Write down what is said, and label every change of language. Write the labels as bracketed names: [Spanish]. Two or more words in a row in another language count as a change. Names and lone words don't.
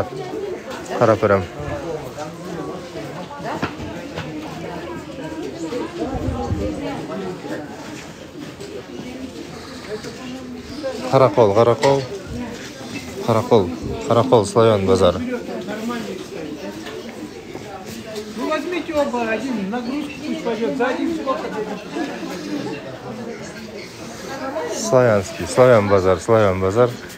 [Kyrgyz] Карап берем. Каракол, Славян базары. [Russian] Ну возьмите оба, один нагрузку пусть пойдет, за один сколько? [Kyrgyz] Славян базар.